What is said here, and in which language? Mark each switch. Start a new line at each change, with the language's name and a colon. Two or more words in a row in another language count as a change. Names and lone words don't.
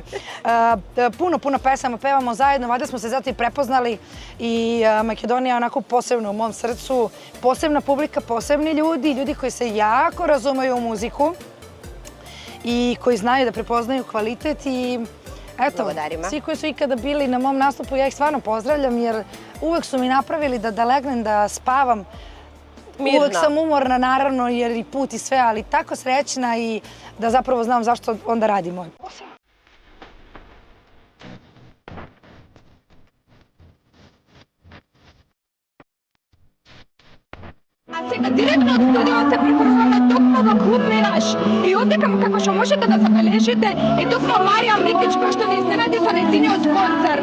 Serbian: Puno pesama pevamo zajedno, valjda smo se zato i prepoznali i Makedonija je onako posebno u mom srcu, posebna publika, posebni ljudi koji se jako razumeju u muziku i koji znaju da prepoznaju kvalitet i eto, svi koji su ikada bili na mom nastupu, ja ih stvarno pozdravljam jer uvek su mi napravili da legnem, da spavam. Uvek sam umorna, naravno, jer i put i sve, ali tako srećna i da zapravo znam zašto onda radim moj posao.
Macedonian: А сега директно од студио се префрламе токму во клуб Мираж. И одека како што можете да забележите, е токму Марија Микич која што ни изненади со нејзиниот концерт.